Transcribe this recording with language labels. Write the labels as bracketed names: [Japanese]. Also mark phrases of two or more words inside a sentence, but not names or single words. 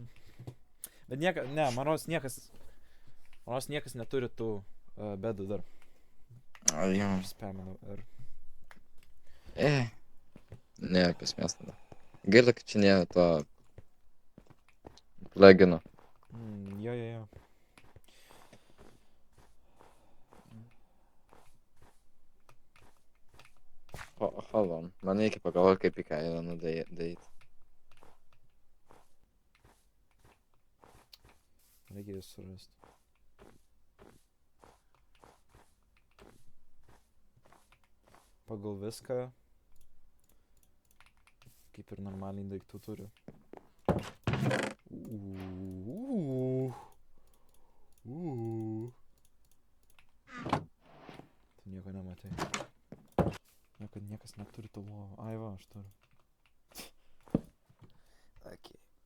[Lithuanian] Bet manos niekas neturi tų bedų dar. Jo. Aš spaminau ir... Ne, kas mes tada. Gaila, kad čia nėra to... plugino. Jo. [English] Hold on. [Lithuanian] Man reikia pagalvoti, kaip į Ironą daryti. Reikia jį surasti. Pagal viską, kaip ir normaliai daiktų turiu. Tu nieko nematai. Kad niekas neturi tų lovų. Ai va, aš turiu. Okay.